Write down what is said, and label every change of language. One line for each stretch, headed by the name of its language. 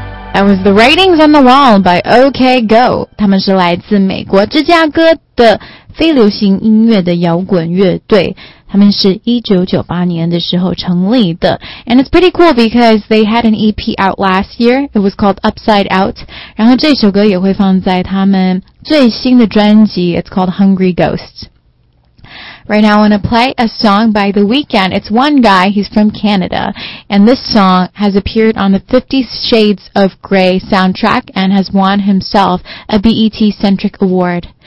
English: That was The Writings on the Wall by OK Go.
Chinese: 他们是来自美国芝加哥的非流行音乐的摇滚乐队。他们是1998年的时候成立的。
English: And it's pretty cool because they had an EP out last year. It was called Upside Out.
Chinese: 然后这首歌也会放在他们最新的专辑。
English: It's called Hungry Ghost. Right now I want to play a song by The Weeknd. It's one guy, he's from Canada, and this song has appeared on the 50 Shades of Grey soundtrack and has won himself a BET Centric Award.